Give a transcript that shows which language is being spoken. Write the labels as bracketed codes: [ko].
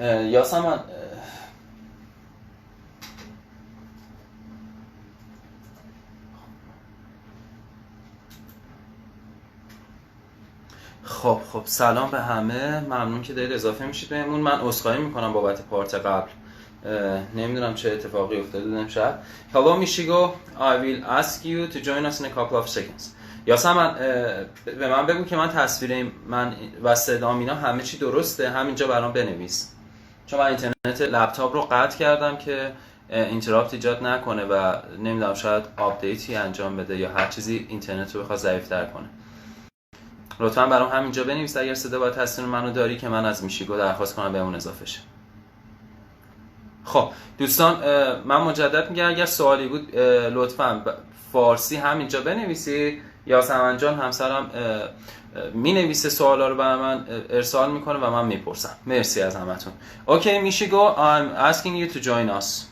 [fa] یاسمن خب سلام به همه، ممنون که دارید اضافه میشید بهمون. من عذرخواهی میکنم بابت پارت قبل، نمیدونم چه اتفاقی افتاده امشب. [en] Hello Mishigo, I will ask you to join us in a couple of seconds. [fa] یاسمن به من بگو که من تصویر من و صدام اینا همه چی درسته، همینجا برام بنویس، چون من اینترنت لپتاپ رو قطع کردم که اینتراپت ایجاد نکنه و نمیدونم شاید آپدیتی انجام بده یا هر چیزی اینترنت رو بخواد ضعیف‌تر کنه. لطفاً برام همینجا بنویس اگر صدا و تصویر منو داری که من از میشیگو درخواست کنم بهمون اضافه شه. خب دوستان، من مجدد میگم اگر سوالی بود لطفاً فارسی همینجا بنویسید. یاسمن جان همسرم مینویسه سوالا رو برای من ارسال میکنه و من میپرسم. مرسی از همتون. اوکی میشیگو، [en] I'm asking you to join us.